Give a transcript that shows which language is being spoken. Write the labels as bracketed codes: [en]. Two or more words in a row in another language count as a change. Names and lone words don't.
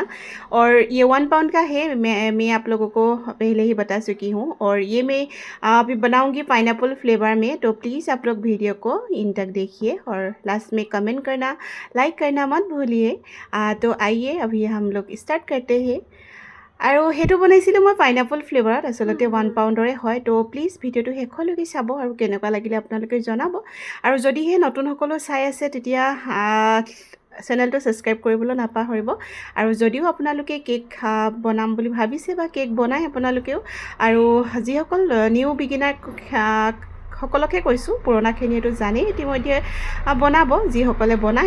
[hi] और ये 1 पाउंड का है, मैं आप लोगों को पहले ही बता चुकी हूँ। और ये मैं अभी बनाऊँगी [en] pineapple flavour [hi] में, तो प्लीज़ आप लोग वीडियो को इन तक देखिए और लास्ट में कमेंट करना, लाइक करना मत भूलिए। तो आइए अभी हम लोग स्टार्ट करते हैं। [as] আৰু সেইটো বনাইছিলোঁ মই [en] pineapple flavour, [as] আচলতে 1 পাউণ্ডৰে হয়। তো প্লিজ ভিডিঅ'টো শেষলৈকে চাব আৰু কেনেকুৱা লাগিলে আপোনালোকে জনাব। আৰু যদিহে নতুনসকলো চাই আছে তেতিয়া চেনেলটো ছাবস্ক্ৰাইব কৰিবলৈ নাপাহৰিব। আৰু যদিও আপোনালোকে কেক বনাম বুলি ভাবিছে বা কেক বনাই আপোনালোকেও, আৰু যিসকল [en] new beginner [as] সকলকে কৈছোঁ, পুৰণাখিনিয়েতো জানেই ইতিমধ্যে বনাব যিসকলে বনায়।